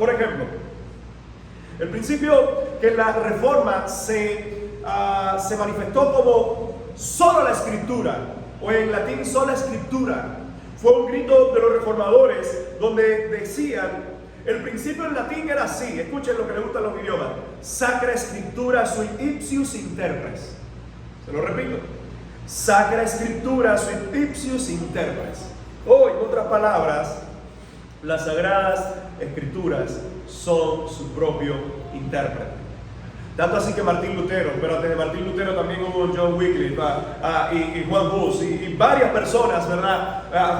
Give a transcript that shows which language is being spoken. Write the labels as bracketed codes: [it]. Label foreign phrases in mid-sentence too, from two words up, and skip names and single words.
[es] Por ejemplo, el principio que la Reforma se manifestó como sola la Escritura, o en latín sola Escritura, fue un grito de los reformadores donde decían, el principio en latín era así, escuchen lo que les gustan los idiomas: [la] Sacra Scriptura sui ipsius interpres. [es] Se lo repito: [la] Sacra Scriptura sui ipsius interpres. [es] O en otras palabras, las Sagradas Escrituras son su propio intérprete. Tanto así que Martín Lutero, pero antes de Martín Lutero también hubo John Wycliffe y Juan Hus y varias personas, ¿verdad?